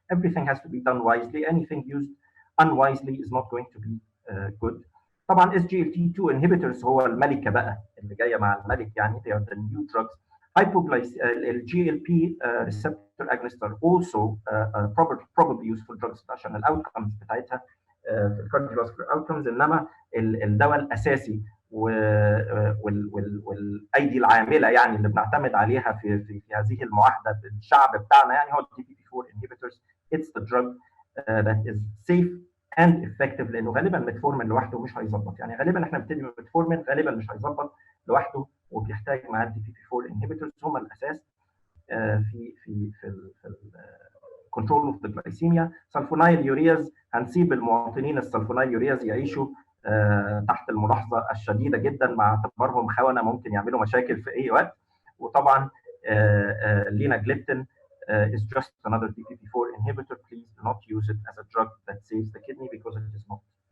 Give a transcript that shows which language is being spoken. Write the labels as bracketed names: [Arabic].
[English] Everything has to be done wisely. Anything used unwisely is not going to be good. [Arabic] طبعا SGLT2 inhibitors هو الملكه بقى اللي جايه مع الملك، يعني [English] they are the new drugs. GLP receptor agonists are also probably useful drugs [Arabic] عشان الاوتكمز بتاعتها في الكارديوفاسكولار اوتكمز، انما الدواء الاساسي والايدي العامله يعني اللي بنعتمد عليها في هذه المعاهده بالشعب بتاعنا يعني هو الدي بي 4 inhibitors. [English] It's the drug that is safe and effective، [Arabic] لانه غالبا ميتفورمين لوحده مش هيظبط، يعني غالبا احنا بنبتدي بميتفورمين غالبا مش هيظبط لوحده، وبيحتاج مع الدي بي 4 inhibitors هم الاساس في كنترول اوف ذا جلايسيميا. سلفونايل يورياز هنسيب المواطنين السلفونايل يورياز يعيشوا تحت الملاحظه الشديده جدا مع اعتبارهم خونه ممكن يعملوا مشاكل في اي وقت. وطبعا ليناجليبتين [English] is just another DPP4 inhibitor. Please do not use it as a drug that saves the kidney because it is not.